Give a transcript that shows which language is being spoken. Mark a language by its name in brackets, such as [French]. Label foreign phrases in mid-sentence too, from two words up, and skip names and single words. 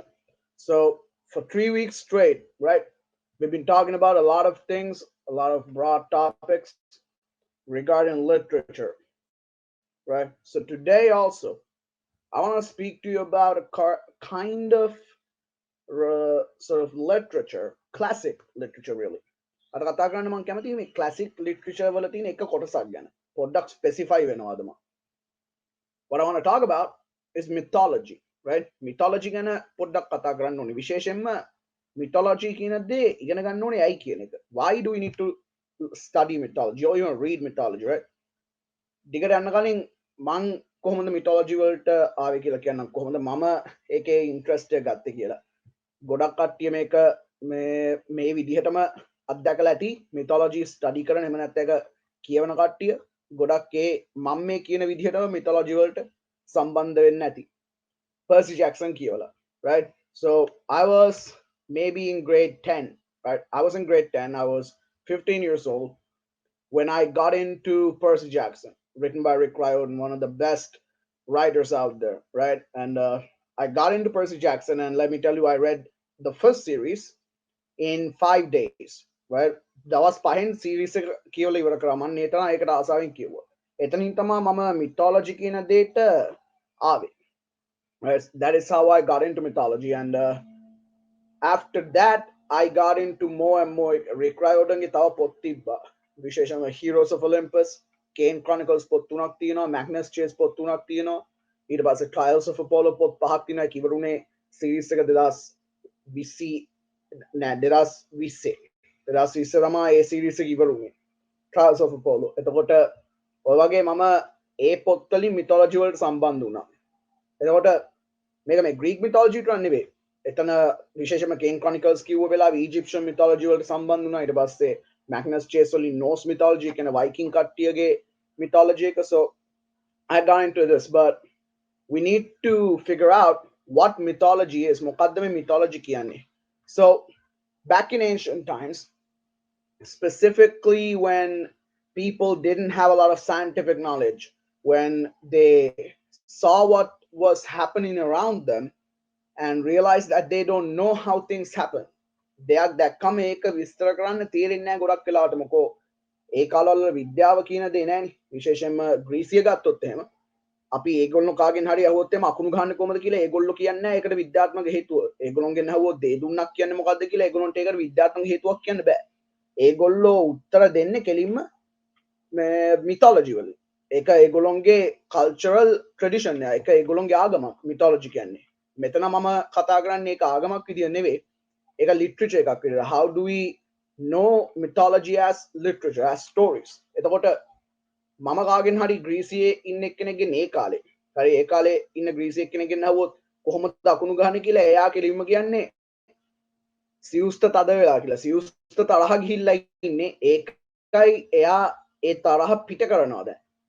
[English] So, for 3 weeks straight, right, we've been talking about a lot of things, a lot of broad topics regarding literature, right? So, today also, I want to speak to you about kind of sort of literature, classic literature, really. [Sinhala] අද කතා කරන්න මම කැමතියි මේ [English] classic literature [Sinhala] වල තියෙන එක කොටසක් ගැන. පොඩ්ඩක් specify වෙනවාද මම. [English] What I want to talk about is mythology, right? [Sinhala] Mythology ගැන පොඩ්ඩක් කතා කරන්න ඕනේ. විශේෂයෙන්ම mythology කියන දේ ඉගෙන ගන්න ඕනේ ඇයි කියන එක. [English] Why do we need to study mythology or even read mythology, right? [Sinhala] දිගට යන්න කලින් මං කොහොමද mythology වලට ආවේ කියලා කියන්නම්. කොහොමද මම ඒකේ interest එක ගත්තේ කියලා. ගොඩක් කට්ටිය මේක මේ විදිහටම අත්දැකලා ඇති [English] mythology study [Sinhala] කරන එහෙම නැත්නම් ඒක කියවන කට්ටිය ගොඩක් ඒ මම මේ කියන විදිහටම mythology වලට සම්බන්ධ වෙන්න ඇති. Percy Jackson කියවලා, right? [English] So I was maybe in grade 10, right? I was in grade 10. I was 15 years old when I got into Percy Jackson, written by Rick Riordan, one of the best writers out there, right? And I got into Percy Jackson, and let me tell you, I read the first series in 5 days, right? [Sinhala] දවස් පහෙන් සීරීස් එක කියවලා ඉවර කරා. මම ඒ තරම් ඒකට ආසාවෙන් කිව්වා. එතනින් තමයි මම mythology කියන දෙයට ආවේ. [English] Right? That is how I got into mythology, and after that I got into more and more. [Sinhala] Rick Riordan ගේ තව පොත් තිබ්බා. විශේෂයෙන්ම Heroes of Olympus, Kane Chronicles පොත් තුනක් තියෙනවා, Magnus Chase පොත් තුනක් තියෙනවා. ඊට පස්සේ Trials of Apollo පොත් පහක් තියෙනවා. ඒක ඉවරුනේ සීරීස් එක 2020 නෑ 2020 2020 තමයි ඒ සීරීස් එක ඉවරුනේ. Trials of Apollo. එතකොට ඔය වගේ මම ඒ පොත් වලින් mythology වලට සම්බන්ධ වුණා. එතකොට මේක මේ [English] Greek mythology [Sinhala] ට නෙවෙයි. එතන විශේෂයෙන්ම Kane Chronicles කිව්ව වෙලාවේ [English] Egyptian mythology [Sinhala] වලට සම්බන්ධ වුණා. ඊට පස්සේ Magnus Chase වලින් [English] Norse mythology [Sinhala] කියන Viking කට්ටියගේ mythology එක. [English] So I got into this, but we need to figure out what mythology is. [Sinhala] මොකද්ද මේ mythology කියන්නේ? [English] So back in ancient times, specifically when people didn't have a lot of scientific knowledge, when they saw what was happening around them and realized that they don't know how things happen. [Sinhala] දෙයක් දැක්කම ඒක විස්තර කරන්න තේරෙන්නේ නැහැ ගොඩක් වෙලාවට. මොකෝ ඒ කාලවල විද්‍යාව කියන දේ නැහැනේ. විශේෂයෙන්ම ග්‍රීසිය ගත්තොත් එහෙම අපි ඒගොල්ලෝ කාගෙන් හරි අහුවොත් එම අකුණු ගහන්නේ කොහොමද කියලා ඒගොල්ලෝ කියන්නේ නැහැ. ඒකට විද්‍යාත්මක හේතුව. ඒගොල්ලෝගෙන් අහුවොත් දේ දුන්නක් කියන්නේ මොකද්ද කියලා ඒගොල්ලන්ට ඒකට විද්‍යාත්මක හේතුවක් කියන්න බෑ. ඒගොල්ලෝ උත්තර දෙන්නේ කෙලින්ම mythology වලින්. ඒක ඒගොල්ලොන්ගේ [English] cultural tradition [Sinhala] එක. ඒක ඒගොල්ලොන්ගේ ආගමක් mythology කියන්නේ. මෙතන මම කතා කරන්නේ ඒක ආගමක් විදිය නෙවෙයි. ඒක literature එකක් විදියට. [English] How do we know mythology as literature, as stories? [Sinhala] එතකොට මම කාගෙන් හරි ග්‍රීසියේ ඉන්න එක්කෙනෙක්ගෙන් ඒ කාලේ හරි ඒ කාලේ ඉන්න ග්‍රීසියේ එක්කෙනෙක්ගෙන් අහුවොත් කොහොමද අකුණු ගහන්නේ කියලා එයා කෙලින්ම කියන්නේ සියුස්ත තද වෙලා කියලා. සියුස්ත තරහ ගිහිල්ලා ඉන්නේ. ඒකයි එයා ඒ තරහ පිට කරනවා දැන්.